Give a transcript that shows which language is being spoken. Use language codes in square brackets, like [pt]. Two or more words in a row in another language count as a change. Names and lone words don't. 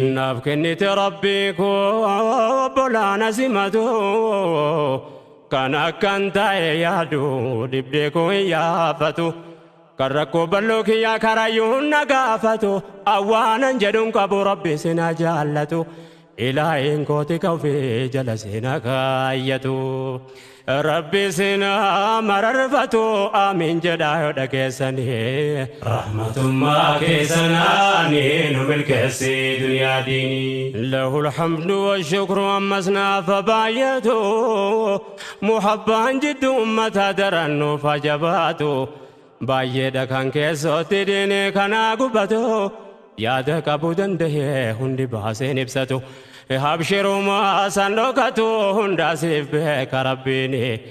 [om] Naaf kennite Rabbi koo obbolaan asimatu, kan akkan ta'e yaadu dibdee koo hin yaafatu, kan rakkoo bal'oo kiyyaa karayyuu hunda gaafatu, awwaanan jedhuun qabu Rabbi sina jaallatu, ilaahin kooti ka ofii jala sina kaayyatu. Rabbi sina mararfatu, amiin jedhaa yoo dhageessani. Rahmatummaa keessa naani nu milkeessi duniyaa diini. [ar] له الحمد والشكر [om] ammas naaf baay'atu, muhabbaan jiddu ummata daran nuuf ajabaatu. Baay'eedha kan keessootti diini kanaa gubatu, yaada qabu danda'e hundi baaseen ibsatu. Habshiruma san dhokatu hunda siif beeka Rabbiini.